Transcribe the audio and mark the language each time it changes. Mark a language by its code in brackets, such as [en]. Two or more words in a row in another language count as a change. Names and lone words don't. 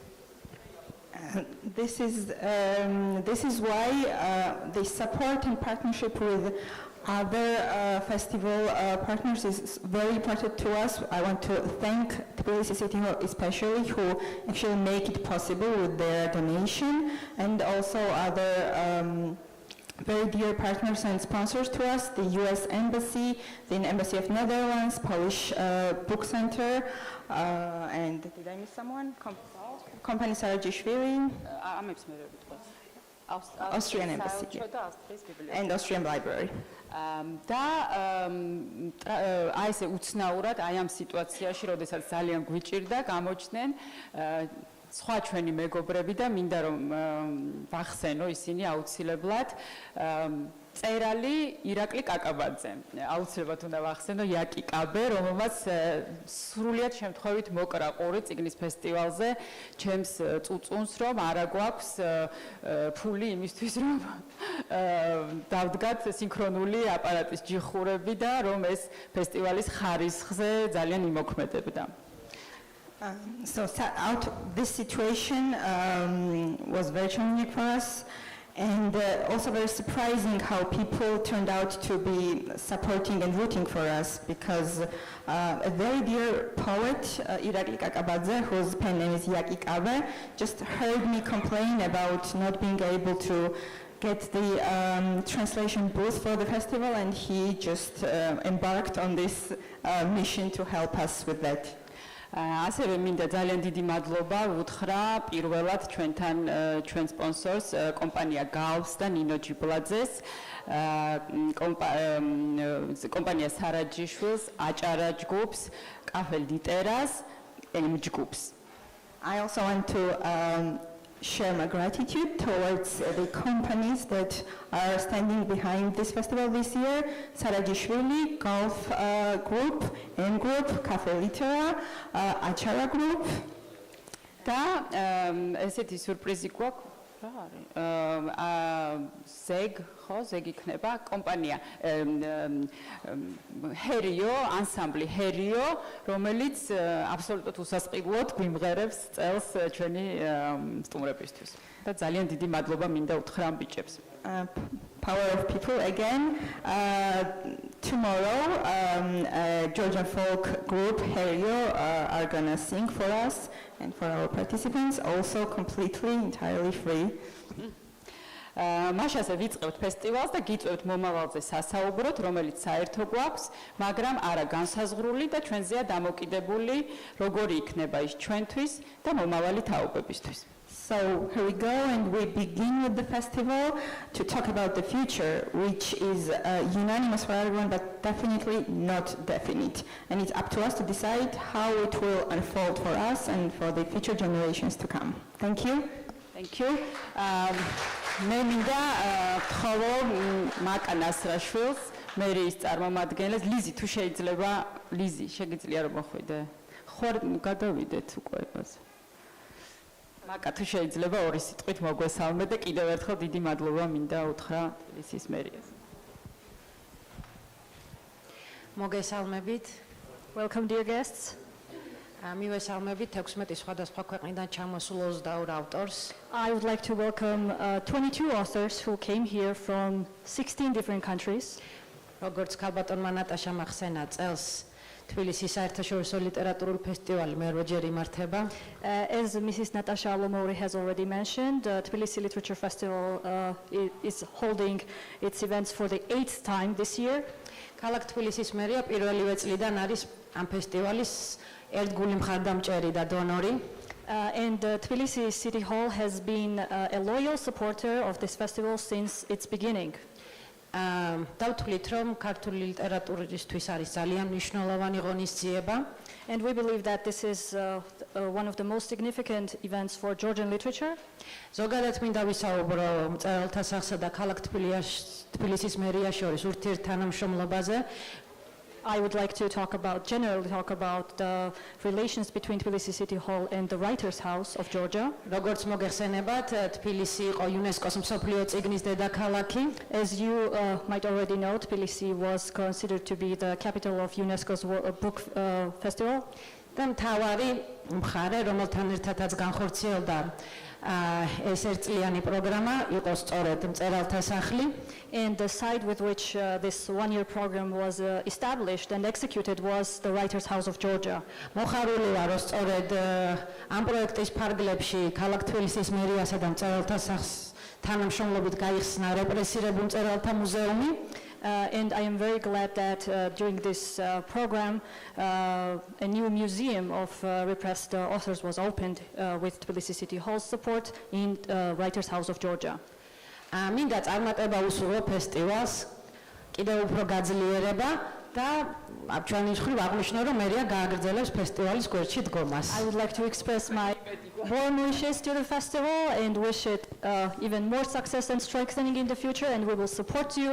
[en] This is why the support and partnership with other festival partners is very important to us. I want to thank Tbilisi City Hall especially, who actually make it possible with their donation, and also other very dear partners and sponsors to us, the US Embassy, the Embassy of Netherlands, Polish Book Center, and did I miss someone? Company Sarajishvili, Austrian Embassy, and Austrian Library. [ka] და აი ესე უცნაურად აი ამ სიტუაციაში, როდესაც ძალიან გვიჭირდა გამოჩნდნენ სხვა ჩვენი მეგობრები და მინდა რომ ვახსენო ისინი აუცილებლად წერალი ირაკლი კაკაბაძე. აუცილებლად უნდა ვახსენო იაკი კაბე, რომელმაც სრულიად შემთხვევით მოკრა ყური წიგნის ფესტივალზე, ჩემს წუწუნს რომ არა გვაქვს ფული იმისთვის რომ დავდგათ სინქრონული აპარატის ჯიხურები და რომ ეს ფესტივალის ხარისხზე ძალიან იმოქმედებდა. [en] So out this situation was very challenging for us, and also very surprising how people turned out to be supporting and rooting for us, because a very dear poet, Irakli Kakabadze, whose pen name is Yaki Kabe, just heard me complain about not being able to get the translation booth for the festival, and he just embarked on this mission to help us with that. [ka] ასევე მინდა ძალიან დიდი მადლობა უთხრა პირველად ჩვენ სპონსორს კომპანია გალს და ნინო ჯიბლაძეს კომპანია სარაჯიშვილს აჭარა ჯგუფს კაფე ლიტერას ემ ჯგუფს [en] I also want to share my gratitude towards the companies that are standing behind this festival this year, Sarajishvili, Golf Group, M Group, Cafe Litera, Achara Group. [ka] და ესეთი სურპრიზი გვაქვს რა არის ზეგ იქნება კომპანია ჰერიო ანსამბლი ჰერიო რომელიც აბსოლუტურად უსასყიდლოდ გვიმღერებს წელს ჩვენი სტუმრებისთვის და ძალიან დიდი მადლობა მინდა უთხრა ამ ბიჭებს [en] Power of people again. Tomorrow, Georgian folk group Herio are gonna sing for us and for our participants, also completely, entirely free. [ka] მაშასე ვიწყებთ ფესტივალს და გიწევთ მომავალზე სასაუბროთ, რომელიც საერთო გვაქვს, მაგრამ არა განსაზღვრული და ჩვენზეა დამოკიდებული, როგორი იქნება ის ჩვენთვის და მომავალი თაობებისთვის. [en] So here we go, and we begin with the festival to talk about the future, which is unanimous for everyone, but definitely not definite. And it's up to us to decide how it will unfold for us and for the future generations to come. Thank you. Thank you. [ka] მე მინდა ვთხოვო მაკა ნასრაშვილს, მერიის წარმომადგენელს, ლიზი თუ შეიძლება, ლიზი, შეგიძლია რომ მოხვიდე? ხო, გადავიდეთ უკვე ებაზე. მაკა თუ შეიძლება ორი სიტყვით მოგვესალმე და კიდევ ერთხელ დიდი მადლობა მინდა უთხრა თბილისის მერიას. მოგესალმებით. [en] Welcome dear guests. [ka] მივესალმებით 16 სხვადასხვა ქვეყნიდან ჩამოსულ 22 ავტორს. [en] I would like to welcome 22 authors who came here from 16 different countries. [ka] როგორც ქალბატონმა ნატაშამ ახსენა წელს თბილისის საერთაშორისო ლიტერატურული ფესტივალი მე-8 იმართება. [en] As Mrs. Natasha Alomori has already mentioned, Tbilisi Literature Festival is holding its events for the 8th time this year. [ka] ქალაქ თბილისის მერია პირველივე წლიდან არის ამ ფესტივალის ერთგული მხარდამჭერი და დონორი. [en] And Tbilisi City Hall has been a loyal supporter of this festival since its beginning. [ka] დავთვლით რომ ქართული ლიტერატურისთვის არის ძალიან მნიშვნელოვანი ღონისძიება. [en] And we believe that this is one of the most significant events for Georgian literature. [ka] ზოგადად მინდა ვისაუბრო მწერალთა სახსა და ქალაქ თბილისის მერიას შორის ურთიერთთანამშრომლობაზე. [en] I would like to generally talk about the relations between Tbilisi City Hall and the Writers' House of Georgia. [ka] როგორც mogexenebat, Tbilisi იყო UNESCO-s მსოფლიო წიგნის დედაქალაქი. [en] As you might already know, Tbilisi was considered to be the capital of UNESCO's book festival. [ka] და მთავარი მხარე, რომელთან ერთადაც განხორციელდა ეს ერთწლიანი პროგრამა იყო სწორედ მწერალთა სახლი. [en] And the site with which this one-year program was established and executed was the Writers' House of Georgia. [ka] მოხარული ვარ, რომ სწორედ ამ პროექტის ფარგლებში ქალაქ თბილისის მერიასა და მწერალთა სახლს თანამშრომლობით გაიხსნა რეპრესირებულ მწერალთა მუზეუმი. [en] And I am very glad that during this program, a new museum of repressed authors was opened with Tbilisi City Hall's support in Writers' House of Georgia. [ka] მინდა წარმატება უსურვო ფესტივალს, კიდევ უფრო გაძლიერება და ჩვენი მხრივ აღნიშნო, რომ მერია გააგრძელებს ფესტივალის გვერდში დგომას. [en] I would like to express my warm wishes to the festival and wish it even more success and strengthening in the future, and we will support you.